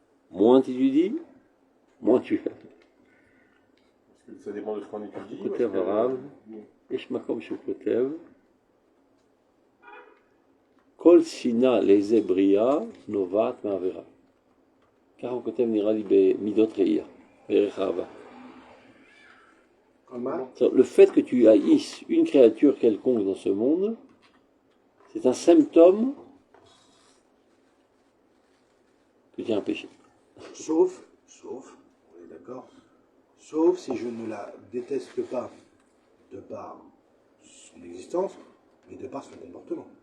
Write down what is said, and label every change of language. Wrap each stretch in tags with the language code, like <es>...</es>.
<fr>Moins tu étudies, moins tu fais. Ça dépend de ce qu'on étudie.</fr> <he>כותב הרב, יש מקום שהוא כותב, כל שנאה לאיזה בריאה נובעת מעבירה. ככה הוא כותב נראה לי במידות ראייה, בערך אהבה.</he> <fr>Le fait que tu haïsses une créature quelconque dans ce monde, c'est un symptôme que tu as un péché. Sauf, on est d'accord, sauf si je ne la déteste pas de par son existence, mais de par son comportement.</fr>